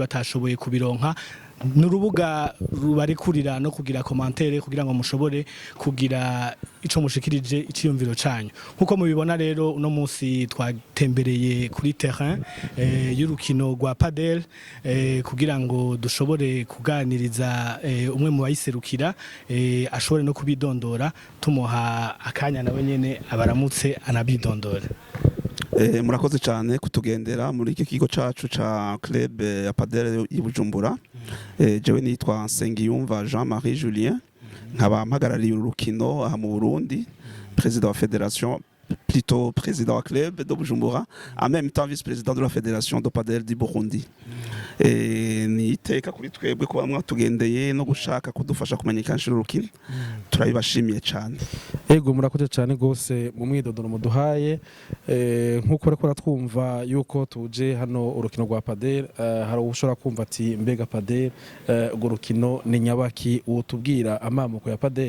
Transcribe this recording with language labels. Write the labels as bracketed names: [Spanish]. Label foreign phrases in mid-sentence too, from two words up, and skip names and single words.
[Rundi] batashoboye kubironka nurubuga rubarekurira no kugira commentaire kugira ngo mushobore kugira ico mushikirije iciyumviro canyu nkuko mubibona rero uno munsi twatembereye kuri terrain y'urukino rwa padel kugira ngo dushobore kuganiriza umwe mu bayiserukira ashobore no kubidondora tumuha akanya nawe nyene abaramutse anabidondora. Murakoze cyane kutugendera muri iki kigo cacu ca club ya padel y'Ibujumbura. Jewe nitwa Nsengiyumva Jean-Marie Julien nkaba mpagarariye urukino aha mu Burundi, [French] président de la fédération, plutôt président wa club de Bujumbura, en même temps vice-président de la fédération de padel du Burundi. [Rundi] Ni iteka kuri twebwe kuba mwatugendeye no gushaka kudufasha kumenyekanisha urukino turabibashimiye cyane. Ego murakoze cyane gose mu mwidodoro muduhaye nkuko reko ratwumva yuko tuje hano urukino rwa padel hari ushobora kumva ati mbega padel urwo rukino ni nyabaki wotubwira amamuko ya padel?